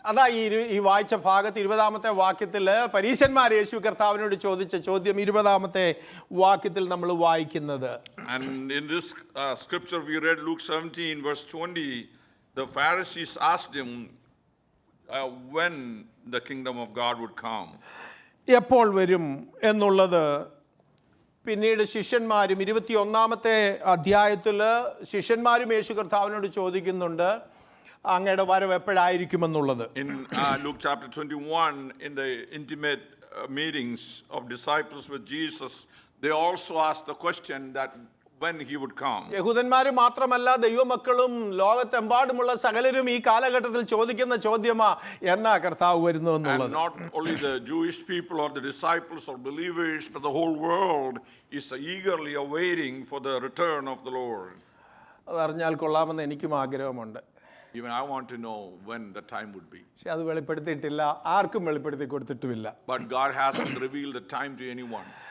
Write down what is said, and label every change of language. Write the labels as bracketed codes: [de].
[ml] അതാ ഈ വായിച്ച ഭാഗത്ത് 20-ാമത്തെ വാക്യത്തിൽ പരീശന്മാർ യേശു കർത്താവിനോട് ചോദിച്ച ചോദ്യം 20-ാമത്തെ വാക്യത്തിൽ നമ്മൾ വായിക്കുന്നത്. [en] And in this scripture we read Luke 17 verse 20, the Pharisees asked him when the kingdom of God would come. [ml] എപ്പോൾ വരും എന്നുള്ളത് പിന്നീട് ശിഷ്യന്മാരും 21-ാമത്തെ അധ്യായത്തിൽ ശിഷ്യന്മാരും യേശു കർത്താവിനോട് ചോദിക്കുന്നുണ്ട് അങ്ങയുടെ വരവ് എപ്പോഴായിരിക്കുമെന്നുള്ളത്. [en] In Luke chapter 21, in the intimate meetings of disciples with Jesus, they also asked the question that when he would come. [ml] യഹൂദന്മാർ മാത്രമല്ല ദൈവമക്കളും ലോകത്തെമ്പാടുമുള്ള സകലരും ഈ കാലഘട്ടത്തിൽ ചോദിക്കുന്ന ചോദ്യമാ എന്നാ കർത്താവ് വരുന്നു എന്നുള്ളത്. [en] And not only the Jewish people or the disciples or believers, but the whole world is eagerly awaiting for the return of the Lord. [ml] അതറിഞ്ഞാൽ കൊള്ളാമെന്ന് എനിക്കും ആഗ്രഹമുണ്ട്. [en] Even I want to know when the time would be. [ml] പക്ഷെ അത് വെളിപ്പെടുത്തിയിട്ടില്ല, ആർക്കും വെളിപ്പെടുത്തി കൊടുത്തിട്ടുമില്ല. [en] But God hasn't revealed the time to anyone.